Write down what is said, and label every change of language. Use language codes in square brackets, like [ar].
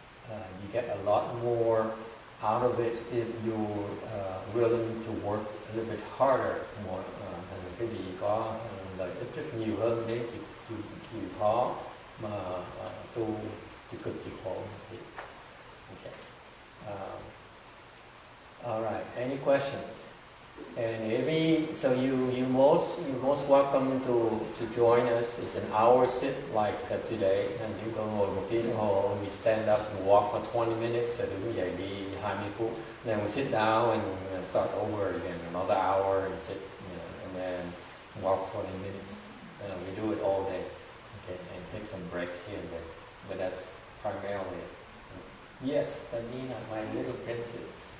[en] You get a lot more out of it if you're willing to work a little bit harder more. [vi] Cái gì có lợi ích rất nhiều hơn nếu chịu khó mà tu cực chịu khổ. [en] Okay. All right. Any questions? And so you most welcome to join us. It's an hour sit like today, and [vi] chúng tôi ngồi 1 tiếng đồng hồ. [en] We stand up and walk for 20 minutes. So [vi] đứng dậy đi 20 phút. [en] Then we sit down and start over again, another hour and sit, and then walk 20 minutes. We do it all day, okay, and take some breaks here and there. But that's primarily it. Yes, Sanina, my little princess.